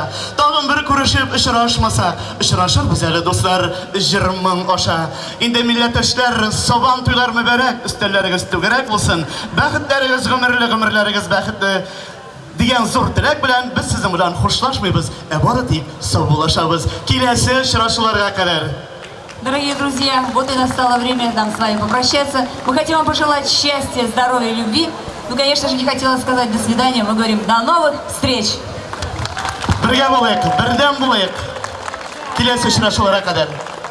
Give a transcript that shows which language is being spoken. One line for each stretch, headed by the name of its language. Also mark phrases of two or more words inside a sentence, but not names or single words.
Tatar: Тагын бер күрешеп очрашмаса, очрашырбыз әле дуслар, җырмың аша. Инде милләттәшләр, сабан туйлар мөбарәк, өстәлләрегез түгәрәк булсын. Бәхетләрегез гомерләрегез бәхетле дигән зур теләк белән без сезнең белән хушлашмыйбыз, бары тик сау булашабыз. Киләсе очрашуларга кадәр.
Russian: Дорогие друзья, вот и настало время нам с вами попрощаться. Мы хотим вам пожелать счастья, здоровья, любви. Ну, конечно же, не хотела сказать до свидания. Мы говорим до новых встреч.
Tatar: Бергә булыйк, бердәм булыйк. Киләсе очрашуларга кадәр.